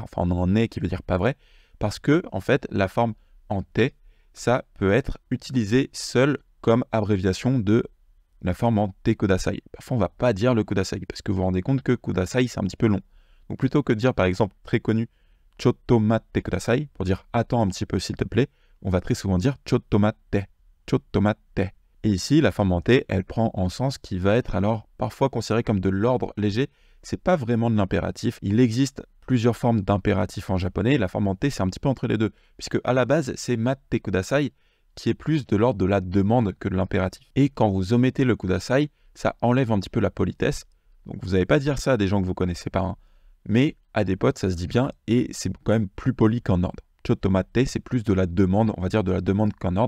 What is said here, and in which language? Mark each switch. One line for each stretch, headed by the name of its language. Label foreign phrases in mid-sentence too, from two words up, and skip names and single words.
French: Enfin on en est qui veut dire pas vrai. Parce que en fait la forme en te, ça peut être utilisé seul comme abréviation de la forme en
Japanese: てください.
French: Parfois, on ne va pas dire le kudasai, parce que vous vous rendez compte que kudasai, c'est un petit peu long. Donc, plutôt que de dire, par exemple, très connu,
Japanese: ちょっと待ってください,
French: pour dire attends un petit peu s'il te plaît, on va très souvent dire
Japanese: ちょっと待って、ちょっと待って.
French: Et ici, la forme en te, elle prend un sens qui va être alors parfois considéré comme de l'ordre léger. C'est pas vraiment de l'impératif. Il existe plusieurs formes d'impératif en japonais. La forme en te, c'est un petit peu entre les deux, puisque à la base, c'est
Japanese: 待ってください,
French: qui est plus de l'ordre de la demande que de l'impératif. Et quand vous omettez le kudasai, ça enlève un petit peu la politesse. Donc vous n'allez pas dire ça à des gens que vous connaissez pas, hein. Mais à des potes, ça se dit bien et c'est quand même plus poli qu'en ordre. Chottomatte, c'est plus de la demande, on va dire de la demande qu'en ordre.